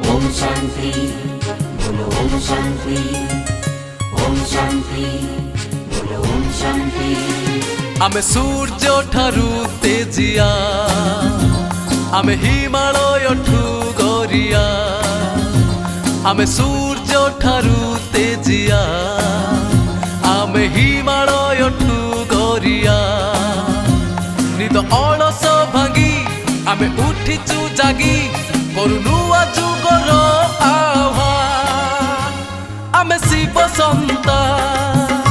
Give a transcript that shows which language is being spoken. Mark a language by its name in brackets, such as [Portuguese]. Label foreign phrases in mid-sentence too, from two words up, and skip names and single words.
[Hindi] शांति बोलो ओम शांति ओम शांति बोलो ओम शांति। [Odia] ଆମେ ସୂର୍ଯ୍ୟ ଠାରୁ ତେଜିୟା ଆମେ ହିମାଳୟ ଠୁ ଗରିୟା ଆମେ ସୂର୍ଯ୍ୟ ଠାରୁ ତେଜିୟା ଆମେ ହିମାଳୟ ଠୁ ଗରିୟା ନିଦ ଅଳସ ଭାଙ୍ଗି ଆମେ ଉଠିଛୁ ଜାଗି କରୁ ନୂଆ ଯୁଗର ଆହ୍ୱାନ ଆମେ ଶିବ ସନ୍ତାନ